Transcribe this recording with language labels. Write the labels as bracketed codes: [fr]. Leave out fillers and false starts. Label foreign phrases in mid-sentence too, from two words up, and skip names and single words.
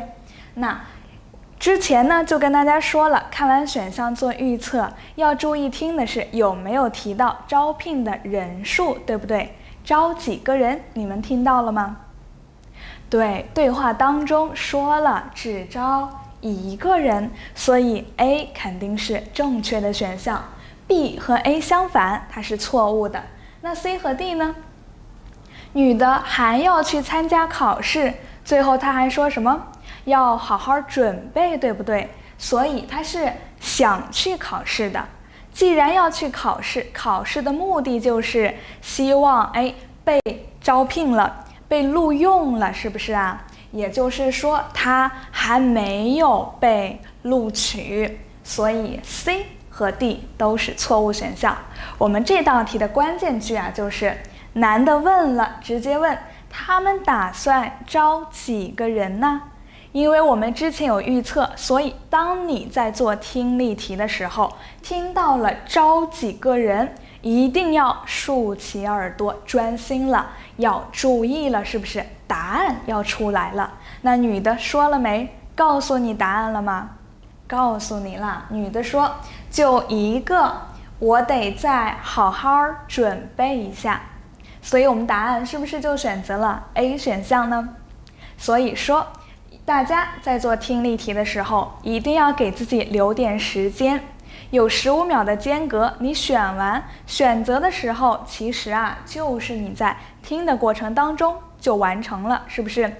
[zh] 那之前呢就跟大家說了，看完選項做預測，要注意聽的是有沒有提到招聘的人數，对不對？招幾個人，你們聽到了嗎？對，對話當中說了只招1個人，所以 A 肯定是正確的選項， B 和 A 相反，它是錯誤的。那 C 和 D 呢？女的還要去參加考試，最後她還說什麼？要好好準備，對不對？所以她是想去考試的。既然要去考試，考試的目的就是希望被招聘了，被錄用了，是不是啊？也就是說她還沒有被錄取，所以 C 和 D 都是錯誤選項。我們這道題的關鍵句啊，就是男的問了，直接問他們打算招幾個人呢？因為我們之前有預測，所以當你在做聽力題的時候，聽到了招幾個人，一定要豎起耳朵，專心了，要注意了，是不是？答案要出來了。那女的說了沒？告訴你答案了嗎？告訴你了。女的說，就一個，我得再好好準備一下。所以我們答案是不是就選擇了 A 選項呢？所以說，大家在做聽力題的時候，一定要給自己留點時間，有15秒的間隔，你選完選擇的時候，其實啊，就是你在聽的過程當中就完成了，是不是？